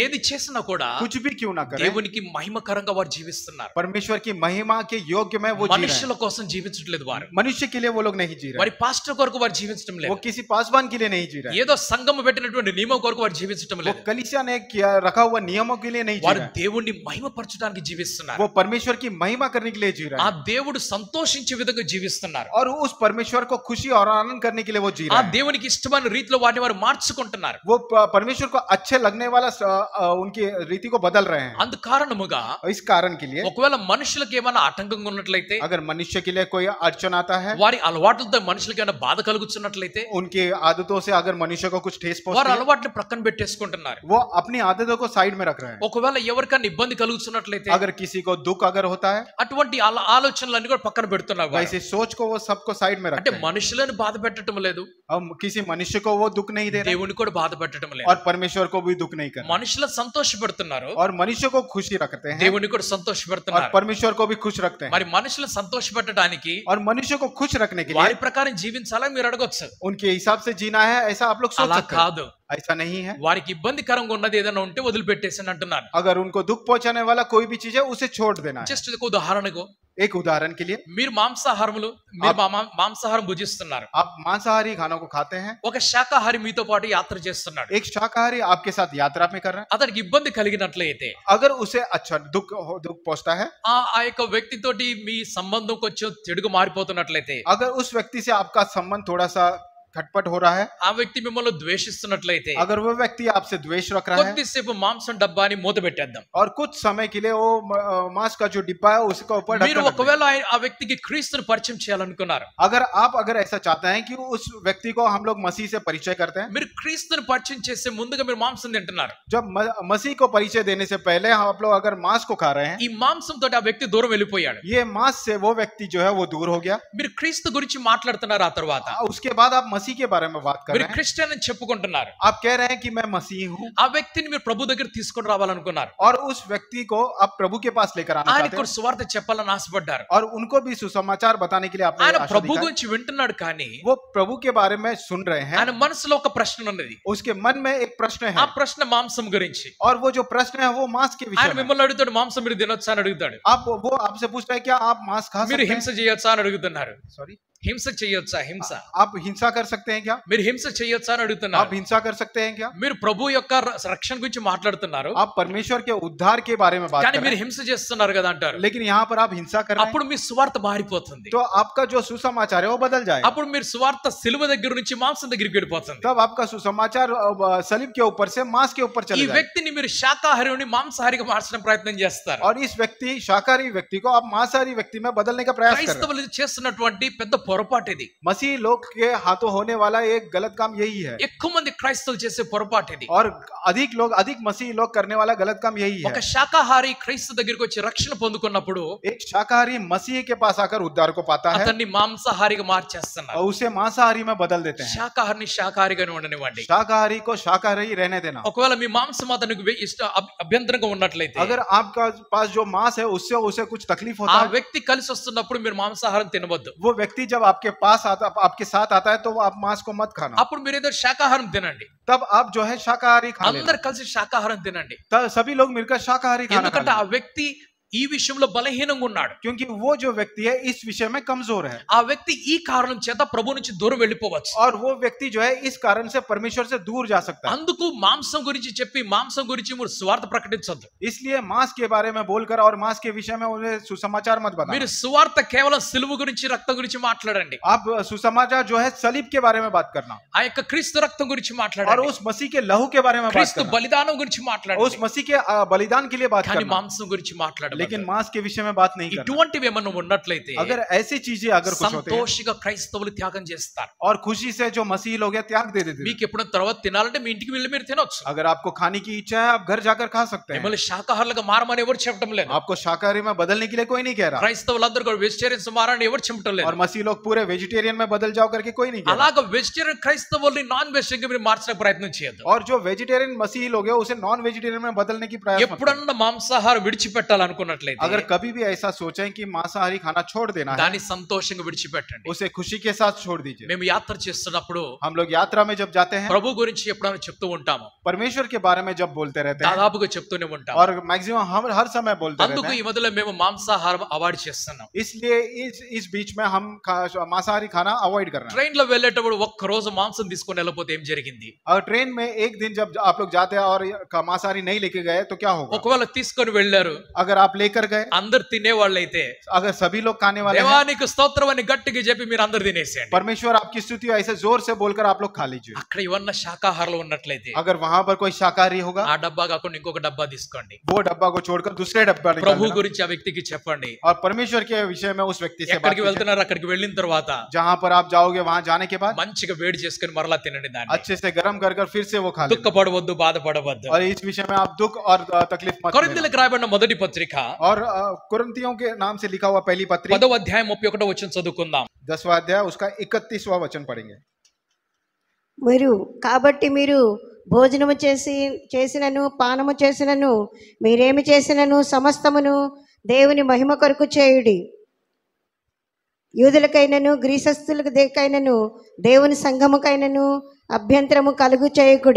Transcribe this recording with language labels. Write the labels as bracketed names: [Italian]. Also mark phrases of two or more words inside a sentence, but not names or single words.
[Telugu] ఏది చేసినా కూడా [Hindi] कुछ भी क्यों ना करें, [Telugu] దేవునికి మహిమకరంగా వారు జీవిస్తున్నారు. [Hindi] परमेश्वर की महिमा के योग्य में वो जी रहे [Telugu] మనుషుల [Hindi] हैं. [Telugu] కోసం జీవించట్లేదు వారు. [Hindi] मनुष्य के लिए वो लोग नहीं जी [Telugu] వారి [Hindi] रहे, [Telugu] పాస్టర్ కొరకు వారు జీవించడం [Hindi] वो [Telugu] లేదు. [Hindi] किसी पासवान के लिए नहीं जी रहे, [Telugu] ఏదో సంఘము పెట్టినటువంటి నియమం కొరకు వారు జీవించడం [Hindi] वो [Telugu] లేదు. [Hindi] कलीसिया ने किया रखा हुआ नियमों के लिए नहीं जी [Telugu] వారు [Hindi] रहे, [Telugu] దేవుణ్ణి మహిమపరచడానికి జీవిస్తున్నారు. [Hindi] वो परमेश्वर की महिमा करने के लिए जी रहे [Telugu] ఆ [Hindi] हैं, [Telugu] దేవుడు సంతోషించే విధంగా జీవిస్తున్నారు. [Hindi] और उस परमेश्वर को खुशी और आनंद करने के लिए वो जी [Telugu] ఆ [Hindi] रहे हैं. [Telugu] దేవునికి ఇష్టమైన రీతిలో వాటిని వారు మార్చుకుంటున్నారు. [Hindi] वो परमेश्वर को अच्छे लगने वाला उनकी रीति को बदल रहे हैं. [Telugu] అందు కారణముగా [Hindi] इस कारण के लिए [Telugu] ఒకవేళ మనుషులకు ఏమైనా ఆటంకంగా ఉన్నట్లయితే, [Hindi] अगर मनुष्य के लिए कोई अड़चन आता है, [Telugu] వారి అలవాట్లతో మనుషులకు ఏమైనా బాధ కలుగుతున్నట్లయితే [Hindi] उनकी आदतों से अगर मनुष्य को कुछ ठेस [Telugu] వారు [Hindi] पहुंचती है, [Telugu] అలవాట్లు ప్రక్కన పెట్టేసుకుంటున్నారు. [Hindi] वो अपनी आदतों को साइड में रख रहे हैं. [Telugu] ఒకవేళ ఎవరికైనా ఇబ్బంది కలుగుతున్నట్లయితే [Hindi] अगर किसी को दुख अगर होता है, [Telugu] అటువంటి ఆలోచనలన్నీ కూడా పక్కన పెడుతున్నారు వారు. [Hindi] वैसे सोच को वो सबको साइड में [Telugu] అంటే [Hindi] रखते हैं. [Telugu] మనుషులను బాధ పెట్టడం లేదు, [Hindi] हम किसी मनुष्य को वो दुख नहीं दे रहे [Telugu] దేవుని కూడా బాధ పెట్టడం లేదు. [Hindi] और परमेश्वर को भी दुख नहीं कर रहे, [Telugu] మనుషులను సంతోషపెడుతున్నారు, [Hindi] और मनुष्य को खुशी रखते हैं [Telugu] దేవుని కూడా [Hindi] और [Telugu] సంతోషపెడుతున్నారు. [Hindi] परमेश्वर को भी खुश रखते हैं. [Telugu] మరి మనుషులను సంతోషపెట్టడానికి [Hindi] और मनुष्य को खुश रखने के [Telugu] వారి [Hindi] लिए [Telugu] ప్రకారం జీవించాలని మీరు అడగొచ్చు. [Hindi] उनके हिसाब से जीना है, ऐसा आप लोग सोच [Telugu] అలా [Hindi] सकते हैं. [Telugu] కాదు, [Hindi] ऐसा नहीं है. [Telugu] వారికి ఇబ్బందికరంగా ఉన్నది ఏదైనా ఉంటే వదిలిపెట్టేసి అంటున్నాను. [Hindi] अगर उनको दुख पहुंचाने वाला कोई भी चीज है उसे छोड़ देना है. [Telugu] జస్ట్ ఒక ఉదాహరణకు, [Hindi] एक उदाहरण के लिए, [Telugu] మీరు మాంసాహారం భుజిస్తున్నారు, [Hindi] आप मांसाहारी खानों को खाते हैं, [Telugu] ఒక శాకాహారి మీతో పాటు యాత్ర చేస్తున్నాడు. [Hindi] एक शाकाहारी आपके साथ यात्रा में कर रहा है, [Telugu] అతనికి ఇబ్బంది కలిగినట్లయితే [Hindi] अगर उसे अच्छा दुख पहुंचता है, [Telugu] ఆ యొక్క వ్యక్తితోటి మీ సంబంధం కొంచెం చెడుగా మారిపోతున్నట్లయితే, [Hindi] अगर उस व्यक्ति से आपका संबंध थोड़ा सा खटपट हो रहा है, [Telugu] ఆ వ్యక్తి మిమ్మల్ని ద్వేషిస్తున్నట్లయితే [Hindi] अगर वो व्यक्ति आपसे द्वेष रख रहा है, [Telugu] కొద్దిసేపు మాంసం డబ్బాని మూత పెట్టేద్దాం. [Hindi] और कुछ समय के लिए वो मांस का जो डिब्बा है उसका ऊपर [Telugu] మీరు [Hindi] ढक्कन रख दें. [Telugu] ఒకవేళ ఆ వ్యక్తికి క్రీస్తుని పరిచయం చేయాలనుకున్నారు, [Hindi] अगर ऐसा चाहते हैं कि उस व्यक्ति को हम लोग मसीह से परिचय करते हैं, [Telugu] మీరు క్రీస్తుని పరిచయం చేసే ముందుగా మీరు మాంసం తింటున్నారు. [Hindi] जब मसीह को परिचय देने से पहले आप लोग अगर मांस को खा रहे हैं, [Telugu] ఈ మాంసం తోటి ఆ వ్యక్తి దూరం వెళ్ళిపోయాడు. [Hindi] ये मांस से वो व्यक्ति जो है वो दूर हो गया. [Telugu] మీరు క్రీస్తు గురించి మాట్లాడుతున్నారు. ఆ తర్వాత [Hindi] उसके बाद आप मसीह के बारे में बात कर [Telugu] మీరు [Hindi] रहे हैं, [Telugu] క్రిస్టియన్ అని చెప్పుకుంటున్నారు. [Hindi] आप कह रहे हैं कि मैं मसीह हूँ, [Telugu] ఆ వ్యక్తిని మీరు ప్రభు దగ్గర తీసుకొని రావాలనుకున్నారు. [Hindi] और उस व्यक्ति को आप प्रभु के पास लेकर आना [Telugu] ఆయనకు [Hindi] चाहते [Telugu] కూడా [Hindi] हैं, [Telugu] సువార్త చెప్పాలని ఆశపడ్డారు. [Hindi] और उनको भी सुसमाचार बताने के लिए आपने [Telugu] ఆయన [Hindi] आशा [Telugu] ప్రభు [Hindi] दिखाई. [Telugu] గురించి వింటున్నాడు, కానీ [Hindi] वो प्रभु के बारे में सुन रहे हैं, [Telugu] ఆయన మనసులో ఒక ప్రశ్న ఉన్నది. [Hindi] उसके मन में एक प्रश्न [Telugu] ఆ [Hindi] है, [Telugu] ప్రశ్న మాంసం గురించి. [Hindi] और वो जो प्रश्न है वो मांस के [Telugu] ఆయన [Hindi] विषय में. [Telugu] మిమ్మల్ని అడుగుతాడు, మాంసం మీరు తినొచ్చా అని అడుగుతాడు. [Hindi] वो आपसे पूछ रहे हैं क्या आप मांस खा [Telugu] మీరు [Hindi] सकते [Telugu] హింస [Hindi] हैं? [Telugu] చేయొచ్చా అని అడుగుతున్నారు. [Hindi] सॉरी, [Telugu] హింస చేయొచ్చా? హింస [Hindi] आप हिंसा कर सकते हैं क्या? [Telugu] మీరు హింస చేయొచ్చా అని [Hindi] आप [Telugu] అడుగుతున్నారు. [Hindi] हिंसा कर सकते हैं क्या? [Telugu] మీరు ప్రభు యొక్క రక్షణ గురించి మాట్లాడుతున్నారు, [Hindi] आप परमेश्वर के उद्धार के बारे में बात [Telugu] కానీ [Hindi] कर [Telugu] మీరు [Hindi] रहे हैं, [Telugu] హింస చేస్తున్నారు కదా అంటారు. [Hindi] लेकिन यहाँ पर आप हिंसा कर रहे हैं, [Telugu] అప్పుడు మీ సువార్త మారిపోతుంది. [Hindi] तो आपका जो सुसमाचार है वो बदल जाएगा. [Telugu] అప్పుడు మీరు సువార్త సిలువ దగ్గర నుంచి మాంసం దగ్గరికి వెళ్ళిపోతుంది. [Hindi] तब आपका सुसमाचार सलीब के ऊपर से मांस के ऊपर [Telugu] ఈ [Hindi] चले जाएगा. [Telugu] వ్యక్తిని మీరు శాకాహారిని మాంసాహారిగా మార్చడం ప్రయత్నం చేస్తారు. [Hindi] और इस व्यक्ति शाकाहारी व्यक्ति को आप मांसाहारी व्यक्ति में बदलने का प्रयास कर रहे हैं. [Telugu] క్రైస్తవులు చేస్తున్నటువంటి పెద్ద పొరపాటు ఇది. [Hindi] मसीह लोग के हाथों होने वाला एक गलत काम यही है, [Telugu] ఎక్కువ మంది క్రైస్తవులు చేసే పొరపాటు ఇది. [Hindi] और अधिक मसीह लोग करने वाला गलत काम यही है. [Telugu] ఒక శాకాహారి క్రైస్తవ దగ్గరికి వచ్చి రక్షణ పొందుకున్నప్పుడు [Hindi] एक शाकाहारी मसीह के पास आकर उद्धार को पाता है [Telugu] అతన్ని మాంసాహారిగా మార్చేస్తున్నారు. [Hindi] और उसे मांसाहारी में बदल देते हैं. [Telugu] శాకాహారిని శాకాహారిగానే ఉండనివ్వండి. [Hindi] शाकाहारी को शाकाहारी रहने देना. [Telugu] ఒకవేళ మీ మాంసం అతనికి అభ్యంతరంగా ఉన్నట్లయితే, [Hindi] अगर आपका पास जो मांस है उससे उसे कुछ तकलीफ [Telugu] ఆ [Hindi] होता है, [Telugu] వ్యక్తి కలిసి వస్తున్నప్పుడు మీరు మాంసాహారం తినవద్దు. [Hindi] वो व्यक्ति जब आपके पास आता, आपके साथ आता है, तो वो आप मांस को मत खाना. [Telugu] అప్పుడు మీరు ఏదో శాకాహారం తినండి. [Hindi] तब आप जो है शाकाहारी खा लेना. [Telugu] అందరు కలిసి శాకాహారం తినండి. [Hindi] तब सभी लोग मिलकर शाकाहारी खाना [Telugu] ఎందుకంటే [Hindi] खाएं. [Telugu] ఆ వ్యక్తి ఈ విషయంలో బలహీనంగా ఉన్నాడు. [Hindi] क्योंकि वो जो व्यक्ति है इस विषय में कमजोर है, [Telugu] ఆ వ్యక్తి ఈ కారణం చేత ప్రభు నుంచి దూరం వెళ్ళిపోవచ్చు. [Hindi] और वो व्यक्ति जो है इस कारण से परमेश्वर से दूर जा सकता है. [Telugu] అందుకు మాంసం గురించి చెప్పి మాంసం గురించి మీరు సువార్త ప్రకటించొద్దు. [Hindi] इसलिए मांस के बारे में बोलकर और मांस के विषय में उन्हें सुसमाचार मत बताना. [Telugu] మీరు సువార్త కేవలం సిలువ గురించి రక్తం గురించి మాట్లాడండి. [Hindi] आप सुसमाचार जो है सलीब के बारे में बात करना, [Telugu] ఆ యొక్క క్రీస్తు రక్తం గురించి [Hindi] और [Telugu] మాట్లాడండి. [Hindi] उस मसीह के लहू के बारे में बात [Telugu] క్రీస్తు [Hindi] करना, [Telugu] బలిదానం గురించి [Hindi] उस [Telugu] మాట్లాడండి. [Hindi] मसीह के बलिदान के लिए बात [Telugu] కానీ [Hindi] करना, [Telugu] మాంసం గురించి మాట్లాడండి. [Hindi] लेकिन मांस के विषय में बात नहीं करना. [Telugu] ఇటువంటివి ఏమన్నా ఉన్నట్లయితే [Hindi] अगर ऐसी चीजें अगर कुछ होते हैं, [Telugu] సంతోషంగా క్రైస్తవులు త్యాగం చేస్తారు. [Hindi] और खुशी से जो मसीह लोग हैं त्याग दे देते हैं. [Telugu] మీకు ఎప్పుడైనా తర్వాత తినాలంటే మీ ఇంటికి వెళ్ళి మీరు తినొచ్చు. [Hindi] अगर आपको खाने की इच्छा है, आप घर जाकर खा सकते हैं. [Telugu] మిమ్మల్ని శాకాహారులుగా మారమని ఎవరు చెప్పడం లేదు. [Hindi] आपको शाकाहारी में बदलने के लिए कोई नहीं कह रहा, [Telugu] క్రైస్తవులందరూ కూడా వెజిటేరియన్స్ మారని ఎవరు చెప్పడం లేదు. [Hindi] और मसीह लोग पूरे वेजिटेरियन में बदल जाओ करके कोई नहीं कह रहा. [Telugu] అలాగ వెజిటేరియన్ క్రైస్తవుల్ని [English] non vegetarian [Telugu] మీరు మార్చడానికి ప్రయత్నం చేయొద్దు. [Hindi] और जो वेजिटेरियन मसीह लोग हैं उसे [English] non vegetarian [Hindi] में बदलने की प्रयास मत करो. [Telugu] ఎప్పుడన్నా మాంసాహారం విడిచిపెట్టాలనుకున్నట్లయితే [Hindi] अगर कभी भी ऐसा सोचें कि मांसाहारी खाना छोड़ देना है, [Telugu] దాన్ని సంతోషంగా విడిచిపెట్టండి. [Hindi] उसे खुशी के साथ छोड़ दीजिए. [Telugu] మేము యాత్ర చేస్తున్నప్పుడు [Hindi] हम लोग यात्रा में जब जाते हैं, [Telugu] ప్రభు గురించి ఎప్పుడైనా చెప్తూ ఉంటాము. [Hindi] परमेश्वर के बारे में जब बोलते रहते हैं, [Telugu] దాదాపుగా చెప్తూనే ఉంటాం. [Hindi] और मैक्सिमम हम हर समय बोलते रहते [Telugu] అందుకు [Hindi] हैं. [Telugu] ఈ మొదలు మేము మాంసాహారం అవాయిడ్ చేస్తున్నాం. [Hindi] इसलिए इस बीच में हम मांसाहारी खाना अवॉइड कर रहे हैं. [Telugu] ట్రైన్ లో వెళ్ళేటప్పుడు ఒక్క రోజు మాంసం తీసుకొని వెళ్ళకపోతే ఏం జరిగింది? [Hindi] और ट्रेन में एक दिन जब आप लोग जाते हैं और मांसाहारी नहीं लेके गए तो क्या होगा? [Telugu] ఒకవేళ తీసుకొని వెళ్ళారు, [Hindi] अगर आप लेकर गए, [Telugu] అందరు తినేవాళ్ళైతే [Hindi] अगर सभी लोग खाने वाले हैं, [Telugu] దేవానికి స్తోత్రం అని గట్టిగా చెప్పి మీరు అందరు తినేసేయండి. [Hindi] परमेश्वर आपकी स्तुति ऐसे जोर से बोलकर आप लोग खा लीजिए. [Telugu] అక్కడ ఇవన్న శాకాహారాలు ఉన్నట్లయితే [Hindi] अगर वहां पर कोई शाकाहारी होगा, [Telugu] ఆ డబ్బా కాకుండా ఇంకొక డబ్బా తీసుకోండి. [Hindi] वो डब्बा को छोड़कर दूसरे डब्बा निकाल [Telugu] ప్రభు [Hindi] देना. [Telugu] గురించి ఆ వ్యక్తికి చెప్పండి. [Hindi] और परमेश्वर के विषय में उस व्यक्ति से बात [Telugu] ఎక్కడికి [Hindi] कीजिए. [Telugu] వెళ్తున్నారు అక్కడికి వెళ్ళిన తర్వాత [Hindi] जहां पर आप जाओगे वहां जाने के बाद [Telugu] మంచిగా వేడి చేసుకొని మరలా తినండి దాన్ని. [Hindi] अच्छे से गर्म कर कर फिर से वो खा लेना. [Telugu] దుఃఖపడవద్దు, బాధపడవద్దు. [Hindi] और इस विषय में आप दुख और तकलीफ मत लेना. [Telugu] కొరింథీయులకు రాయబడిన మొదటి పత్రిక [Hindi] और कुरिन्थियों के नाम से लिखा हुआ पहली पत्री [Telugu] 10వ అధ్యాయం 31వ వచనం చదువుకుందాం. [Hindi] 10वां अध्याय उसका 31वां वचन पढ़ेंगे. [Telugu] కాబట్టి మీరు భోజనము చేసినను పానము చేసినను మీరేమి చేసినను సమస్తమును దేవుని మహిమ కొరకు చేయుడి. యూదులకైనను గ్రీసస్తులకైనను దేవుని సంఘముకైనను అభ్యంతరము కలుగు చేయకుడి.